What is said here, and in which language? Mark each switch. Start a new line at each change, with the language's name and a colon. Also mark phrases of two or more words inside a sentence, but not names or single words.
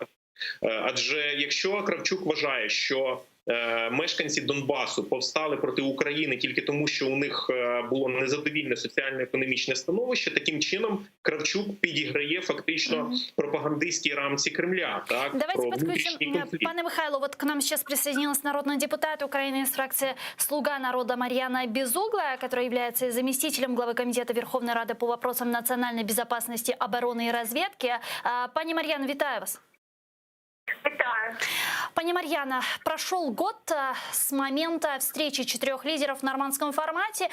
Ukrainian: Адже якщо Кравчук вважає, що мешканці Донбасу повстали проти України тільки тому, що у них було незадовільне соціально-економічне становище, таким чином Кравчук підіграє фактично пропагандистській рамці Кремля. Так?
Russian: Давайте подключим, пане Михайло, вот к нам сейчас присоединилась народный депутат Украины из фракции «Слуга народа» Марьяна Безуглая, которая является заместителем главы Комитета Верховной Рады по вопросам национальной безопасности, обороны и разведки.
Ukrainian: Пани Марьяна, витаю вас. Витаю.
Russian: Пани Марьяна, прошел год с момента встречи 4 лидеров в нормандском формате.